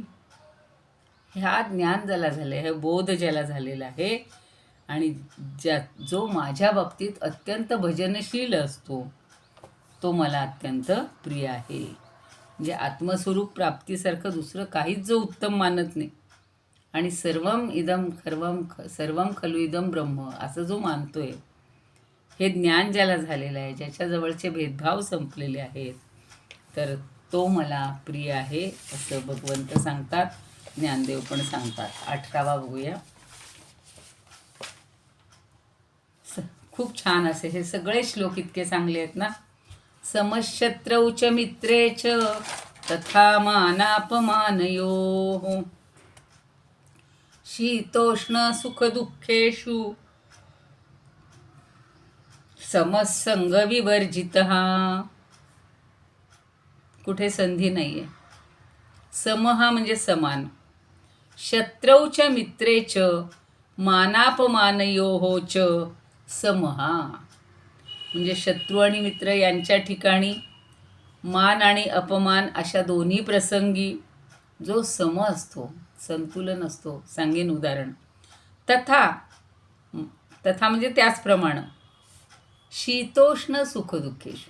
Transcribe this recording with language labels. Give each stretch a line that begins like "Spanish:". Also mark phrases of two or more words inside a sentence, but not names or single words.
Marathi: ह्या ज्ञान ज्याला झालं आहे, हे बोध ज्याला झालेला आहे, आणि जो माझ्या बाबतीत अत्यंत भजनशील असतो, तो मला अत्यंत प्रिय आहे. म्हणजे आत्मस्वरूप प्राप्तीसारखं दुसरं काहीच जो उत्तम मानत नाही आणि
Sanskrit: सर्वम खलु इदम ब्रह्म
Marathi: असं जो मानतोय, हे ज्ञान ज्याला झालेलं आहे, ज्याच्याजवळचे भेदभाव संपलेले आहेत, तर तो मला प्रिय आहे असं भगवंत सांगतात, ज्ञानदेव पण सांगतात. 18वा बघूया. खूप छान असे हे सगळे श्लोक इतके चांगले आहेत ना.
Sanskrit: समशत्रौ च मित्रे च तथा मानापमानयोः शीतोष्ण सुखदुःखेषु समसंग विवर्जितः.
Marathi: कुठे संधी नाही आहे. सम हा म्हणजे समान.
Sanskrit: शत्रौ च मित्रे च मानापमानयोः च समहा,
Marathi: म्हणजे शत्रू आणि मित्र यांच्या ठिकाणी मान आणि अपमान अशा दोन्ही प्रसंगी जो सम असतो, संतुलन असतो. सांगेन उदाहरण. तथा तथा म्हणजे त्याचप्रमाणे
Sanskrit: शीतोष्ण सुखदुःखेषु.